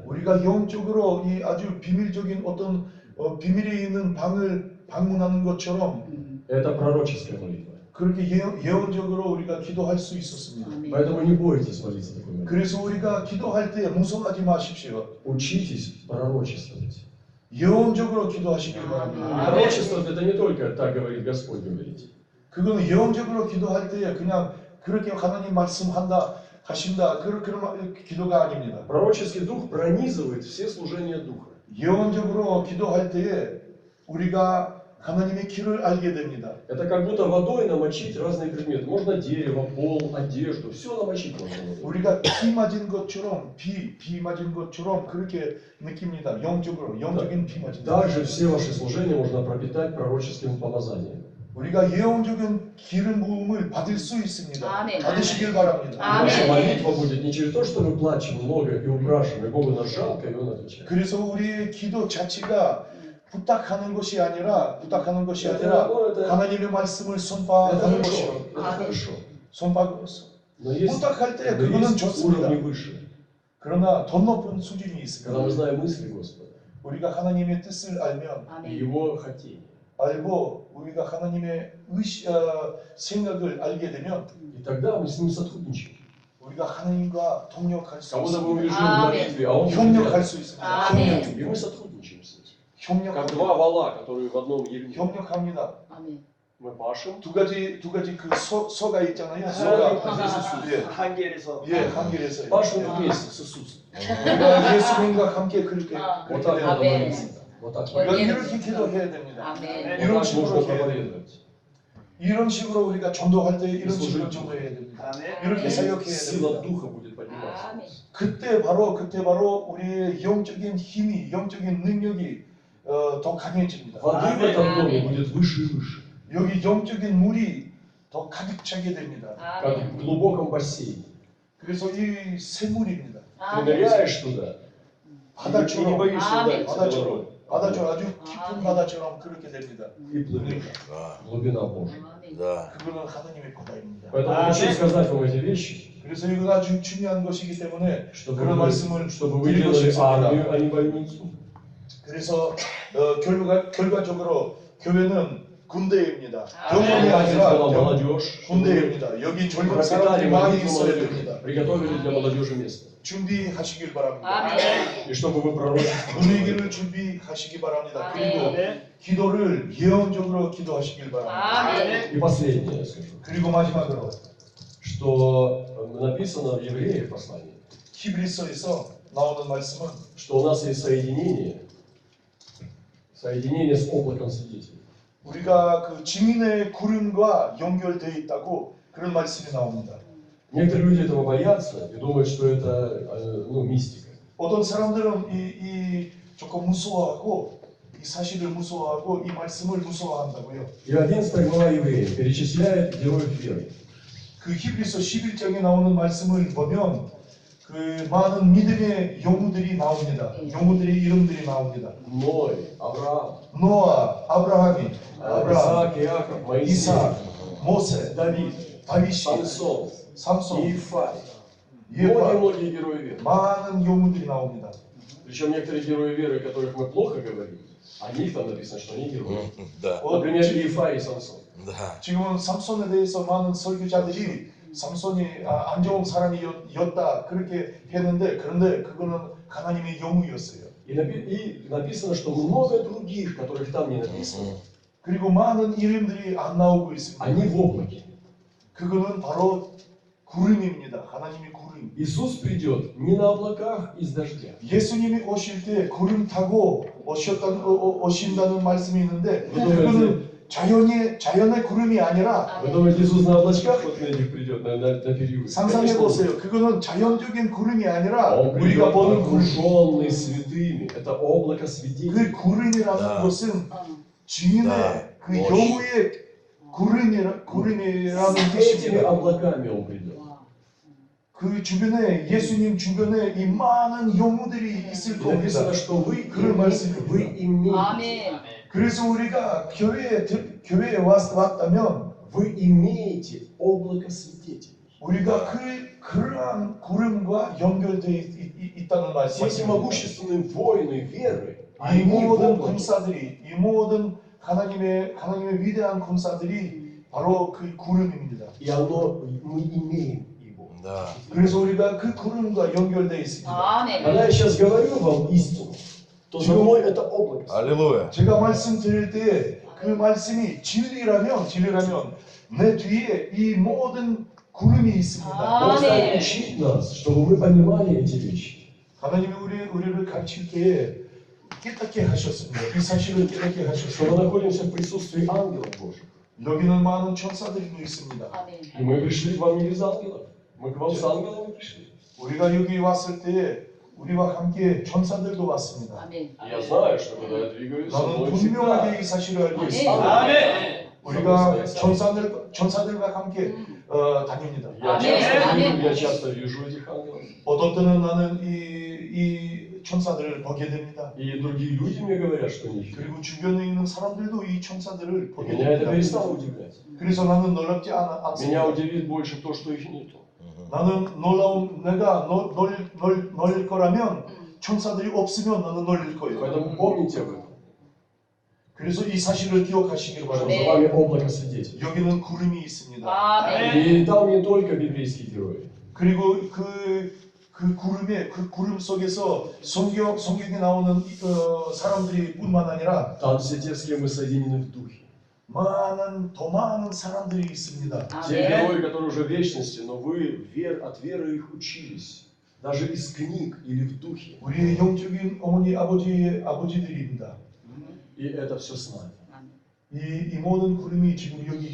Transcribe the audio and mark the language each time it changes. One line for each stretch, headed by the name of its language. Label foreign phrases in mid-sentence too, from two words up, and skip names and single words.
Korean: 우리가 영적으로 이 아주 비밀적인 어떤 비밀이 있는 방을 방문하는 것처럼
Russian: Это пророческая молитва.
Korean: 그렇게 예언적으로 우리가 기도할 수 있었습니다.
Russian: Поэтому не бойтесь молиться такой молитвой.
Korean: 그래서 우리가 기도할 때 무서워하지 마십시오.
Russian: Учитесь пророчествовать.
Korean: 예언적으로 기도하시길 바랍니다.
Russian: Пророчество это не только так говорит Господь говорить.
Korean: 그거는 예언적으로 기도할 때 그냥 그렇게 하나님 말씀한다 하신다 그런 기도가 아닙니다.
Russian: Пророческий дух пронизывает все служения духа.
Korean: 예언적으로 기도할 때에 우리가 하나님의 길을 알게 됩니다.
Russian: Это как будто водой намочить разные предметы. Можно дерево, пол, одежду, все намочить можно водой.
Korean: 우리가 비 맞은 것처럼 비 맞은 것처럼 그렇게 느낍니다. 영적인 비 맞은 것.
Russian: Также все ваши служения можно пропитать пророческим помазанием.
Korean: 우리가 예언적인 기름 부음을 받을 수 있습니다. 아멘. 받으시길 바랍니다. 아멘.
Russian: Наша молитва будет не через то, что мы плачем много и упрашиваем, и Богу нас жалко, и Он отвечает.
Korean: 그래서 우리의 기도 자체가 부탁하는 것이 아니라
Russian: Это
Korean: 하나님의 말씀을 선포하는 것이요.
Russian: хорошо, это хорошо.
Korean: 선포
Russian: Но есть,
Korean: 부탁할 때
Russian: но
Korean: 그거는
Russian: есть
Korean: 좋습니다.
Russian: уровни выше.
Korean: 그러나 더 높은 수준이
Russian: Когда мы
Korean: 있습니다.
Russian: знаем мысли Господа
Korean: 우리가 하나님의 뜻을 알면
Russian: и
Korean: 아멘.
Russian: Его хотение.
Korean: 알고 우리가 하나님의 생각을 알게 되면
Russian: И тогда мы с Ним сотрудничаем.
Korean: 우리가 하나님과 동력할 수
Russian: Как будто бы мы
Korean: 있습니다.
Russian: лежим в молитве, а Он
Korean: 협력할
Russian: рядом.
Korean: 수 있습니다. 아멘.
Russian: И мы сотрудничаем с Ним. Как
Korean: 협력합니다.
Russian: два вала, которые в одном ельнике.
Korean: 협력합니다. 아멘.
Russian: Мы пашем.
Korean: 두 가지 그 소가 있잖아요. 소가 예, 한계에서 한길에서
Russian: Пашем вместе с Иисусом.
Korean: 우리가 예수님과 함께 그렇게
Russian: Вот так надо
Korean: 아멘.
Russian: молиться. Вот так.
Korean: 우리가 아멘. 이렇게 기도해야 됩니다. 아멘. 이런
Russian: Вот так
Korean: 식으로
Russian: можно
Korean: 해야 됩니다.
Russian: проповедовать.
Korean: 이런 식으로 우리가 전도할 때 이런
Russian: служить
Korean: 식으로
Russian: Богу.
Korean: 전도해야 됩니다. 아멘. 이렇게 아멘. 사역해야
Russian: Сила
Korean: 됩니다.
Russian: Духа будет подниматься.
Korean: 아멘. 그때 바로 우리의 영적인 힘이, 영적인 능력이 더 강해집니다.
Russian: Воды в этом доме будет выше и выше.
Korean: 여기 영적인 물이 더 가득 차게 됩니다.
Russian: Как
Korean: 아멘.
Russian: в глубоком бассейне.
Korean: 그래서 이 샘물입니다.
Russian: Ты
Korean: 아멘.
Russian: ныряешь туда,
Korean: 바다처럼, 아멘. 바다처럼 아주 깊은 아멘. 바다처럼 그렇게 됩니다.
Russian: и плывешь. Глубина Божья.
Korean: 아멘.
Russian: Да.
Korean: 그거는 하나님의 바다입니다.
Russian: Поэтому Аминь. хочу сказать вам эти вещи,
Korean: 그래서 이거 아주 중요한 것이기 때문에
Russian: чтобы
Korean: 그런
Russian: вы,
Korean: 말씀을
Russian: чтобы вы
Korean: 드리고
Russian: делали
Korean: 싶습니다.
Russian: армию, а не больницу.
Korean: 그래서 결과적으로 교회는 군대입니다. 아멘. 병원이
Russian: Хватит
Korean: 아니라
Russian: была молодежь, чтобы вы
Korean: 군대입니다. 여기 젊은
Russian: пропитали
Korean: 사람들이 많이
Russian: молитву
Korean: 있어야
Russian: молодежи,
Korean: 됩니다.
Russian: приготовили для молодежи место.
Korean: 준비하시길 바랍니다. 아멘.
Russian: И чтобы вы пророчествовали.
Korean: 분위기를 준비하시기 바랍니다. 아멘. 그리고 기도를 예언적으로 기도하시길 바랍니다. 아멘.
Russian: И последнее я скажу,
Korean: 그리고 마지막으로
Russian: что написано в Евреях послании,
Korean: 히브리서에서 나오는 말씀은
Russian: что у нас есть соединение с облаком свидетелей.
Korean: 우리가 그 증인의 구름과 연결되어 있다고 그런 말씀이 나옵니다.
Russian: Некоторые люди этого боятся и думают, что это мистика.
Korean: 어떤 사람들은 이 조금 무서워하고 이 사실을 무서워하고 이 말씀을 무서워한다고요.
Russian: И 11 глава Евреев перечисляет героев веры.
Korean: 그 히브리서 11장에 나오는 말씀을 보면 그 많은 믿음의 영웅들이 나옵니다. 영웅들의 이름들이 나옵니다.
Russian: Ной, Авраам,
Korean: 노아, 아브라함,
Russian: Исаак, Иаков, Моисей,
Korean: 이삭, 모세,
Russian: Давид,
Korean: 다윗이,
Russian: Самсон,
Korean: 삼손,
Russian: Иефай.
Korean: 예파,
Russian: Многие герои веры.
Korean: 많은 영웅들이 나옵니다.
Russian: Причем некоторые герои веры, о которых мы плохо говорим, о них там написано, что они герои. Да. Например, Иефай и Самсон. Да.
Korean: 지금은 삼손에 대해서 많은 설교자들이 삼손이 안 좋은 사람이었다 그렇게 했는데 그런데 그거는 하나님의 영웅이었어요.
Russian: И написано, что много других, которых там не написано,
Korean: 그리고 많은 이름들이 안 나오고 있습니다.
Russian: они в облаке.
Korean: 그거는 바로 구름입니다. 하나님의 구름.
Russian: Иисус придет не на облаках из дождя.
Korean: 예수님이 오실 때 구름 타고 오신다는 말씀이 있는데 네. 그거는 자연의 구름이 아니라
Russian: Вы думаете, Иисус на облачках вот на этих придет, на период?
Korean: 상상해 보세요. 그거는 자연적인 구름이 아니라
Russian: Он
Korean: 우리가
Russian: придет
Korean: 보는 구름.
Russian: окруженный святыми. Это облако святителей.
Korean: 그 구름이라는 네. 것은 어. 주님의 네. 그 멋있. 영우의 구름이라는
Russian: С этими
Korean: 뜻입니다.
Russian: облаками Он придет.
Korean: 와. 그 주변에 예수님 주변에 이 많은 영우들이 있을 겁니다.
Russian: Написано, что
Korean: 그런 말씀입니다.
Russian: вы имеете,
Korean: 아멘. 그래서 우리가 교회에 왔다면
Russian: вы имеете облако свидетелей.
Korean: 우리가 그러한 구름과 연결되어 있다는
Russian: Все эти
Korean: 말씀입니다.
Russian: могущественные воины веры,
Korean: 이
Russian: они в
Korean: 모든
Russian: облаке.
Korean: 군사들이 이 모든 하나님의 위대한 군사들이 바로 그 구름입니다.
Russian: И мы имеем его. Да.
Korean: 그래서 우리가 그 구름과 연결되어 있습니다. 아멘.
Russian: Когда я сейчас говорю вам истину, то за мной это облако. Аллилуйя.
Korean: 제가 말씀드릴 때 그 말씀이 진리라면 내 뒤에 이 모든 구름이 있습니다. 아,
Russian: Он
Korean: 네.
Russian: стал учить нас, чтобы мы понимали эти вещи.
Korean: 하나님이 우리를 가르칠 때에 깨닫게 하셨습니다. 이 사실을 깨닫게
Russian: Что мы
Korean: 하셨습니다.
Russian: находимся в присутствии ангелов Божьих.
Korean: 여기는 많은 천사들도 있습니다. 아멘.
Russian: И мы пришли к вам не без ангелов. Мы к вам с ангелами пришли.
Korean: 우리가 여기 왔을 때 우리와 함께 천사들도 왔습니다. 아멘.
Russian: И я знаю, что когда я двигаюсь, со
Korean: 나는
Russian: мной
Korean: 분명하게
Russian: всегда
Korean: 이 사실을 알고 아멘. 있습니다.
Russian: ангелы.
Korean: 우리가 천사들과 함께 다닙니다.
Russian: Я часто вижу этих ангелов.
Korean: 어떤 때는 나는 이 천사들을 보게 됩니다.
Russian: И другие люди мне говорят, что они их видят.
Korean: 그리고 주변에 있는 사람들도 이 천사들을 보게
Russian: Меня это
Korean: 됩니다.
Russian: перестало удивлять.
Korean: 그래서 나는 놀랍지
Russian: Меня
Korean: 않습니다.
Russian: удивит больше то, что их нету.
Korean: 나는 내가 놀릴 거라면 천사들이 없으면 나는 놀릴 거예요.
Russian: Поэтому помните об этом.
Korean: 그래서 이 사실을 기억하시길
Russian: Что
Korean: 바랍니다.
Russian: за вами облако свидетелей.
Korean: 여기는 구름이 있습니다. 아멘.
Russian: И там не только библейские герои.
Korean: 그리고 그 구름 속에서 성경에 나오는 사람들이 뿐만 아니라
Russian: Там все те, с кем мы соединены в духе.
Korean: 더 많은 사람들이 있습니다.
Russian: Те
Korean: 아멘.
Russian: герои, которые уже в вечности, но вы от веры их учились. Даже из книг или в духе.
Korean: 우리의 영적인 어머니 아버지들입니다.
Russian: И это все с нами.
Korean: 이 모든 구름이 지금 여기